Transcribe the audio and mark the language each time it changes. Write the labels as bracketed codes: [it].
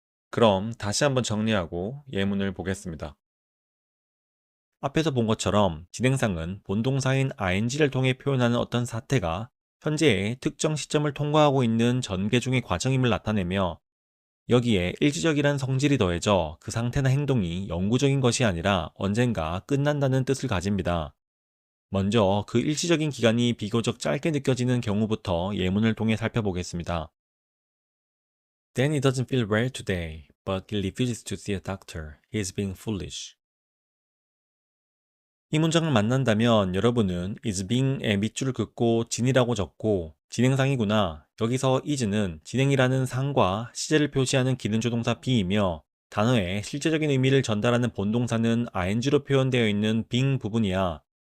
[ko] 그럼 다시 한번 정리하고 예문을 보겠습니다. 앞에서 본 것처럼 진행상은 본동사인 ing를 통해 표현하는 어떤 사태가 현재의 특정 시점을 통과하고 있는 전개 중의 과정임을 나타내며 여기에 일시적이란 성질이 더해져 그 상태나 행동이 영구적인 것이 아니라 언젠가 끝난다는 뜻을 가집니다. 먼저 그 일시적인 기간이 비교적 짧게 느껴지는 경우부터 예문을 통해 살펴보겠습니다. [en] Danny doesn't feel well today, but he refuses to see a doctor. He's being foolish. [ko] 이 문장을 만난다면 여러분은 is being의 밑줄을 긋고 진이라고 적고 진행상이구나. 여기서 is는 진행이라는 상과 시제를 표시하는 기능조동사 be이며 단어의 실제적인 의미를 전달하는 본동사는 ing로 표현되어 있는 being 부분이야.